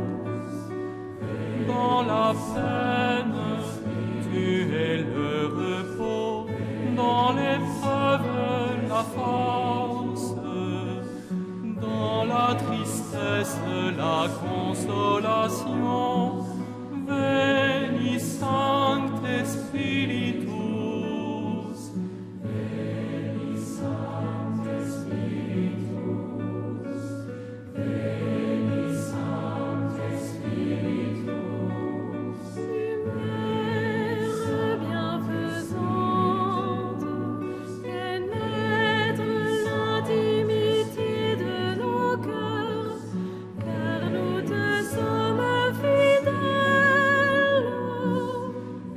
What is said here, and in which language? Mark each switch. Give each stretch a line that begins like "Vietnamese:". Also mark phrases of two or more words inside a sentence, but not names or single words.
French: Dans la peine, tu es le repos, dans l'épreuve, la force, dans la tristesse, la consolation.
Latin: Veni Sancte Spiritus, Veni Sancte Spiritus, Veni Sancte Spiritus.
French: Lumière bienfaisante, pénètre l'intimité de nos cœurs, car nous te sommes fidèles.